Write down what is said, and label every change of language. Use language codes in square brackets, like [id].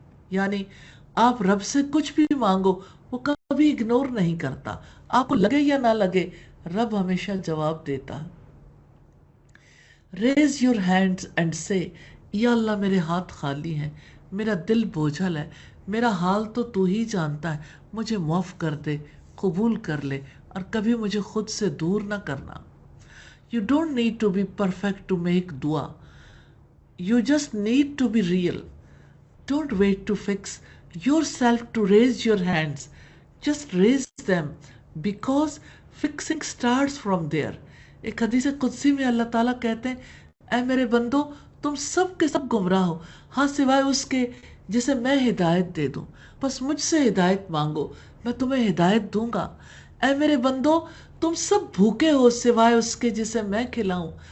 [ur] یعنی آپ رب سے کچھ بھی مانگو، وہ کبھی اگنور نہیں کرتا، آپ کو لگے یا نہ لگے، رب ہمیشہ جواب دیتا ہے۔ [en] raise your hands and say, [ur] یا اللہ میرے ہاتھ خالی ہیں، میرا دل بوجھل ہے، میرا حال تو تو ہی جانتا ہے، مجھے معاف کر دے، قبول کر لے، اور کبھی مجھے خود سے دور نہ کرنا. [en] You don't need to be perfect to make dua. You just need to be real. Don't wait to fix yourself to raise your hands. Just raise them because fixing starts from there. [ur] ایک حدیث قدسی میں اللہ تعالیٰ کہتے ہیں اے میرے بندو تم سب کے سب گمراہ ہو ہاں سوائے اس کے جسے میں ہدایت دے دوں. بس مجھ سے ہدایت مانگو میں تمہیں ہدایت دوں گا. اے میرے بندو تم سب بھوکے ہو سوائے اس کے جسے میں کھلاؤں.